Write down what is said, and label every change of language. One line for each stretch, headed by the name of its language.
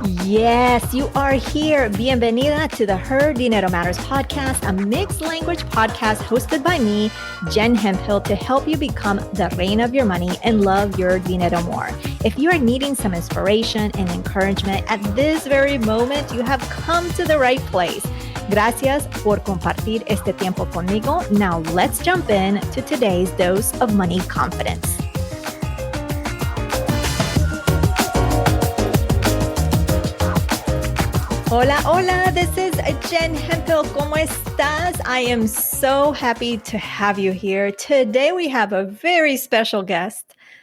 English: Yes, you are here. Bienvenida to the Her Dinero Matters podcast, a mixed language podcast hosted by me, Jen Hemphill, to help you become the reign of your money and love your dinero more. If you are needing some inspiration and encouragement at this very moment, you have come to the right place.
Spanish: Gracias por compartir este tiempo conmigo.
English: Now let's jump in to today's dose of money confidence.
Spanish: Hola, hola,
English: this is Jen Hemphill.
Spanish: ¿Cómo estás?
English: I am so happy to have you here. Today we have a very special guest.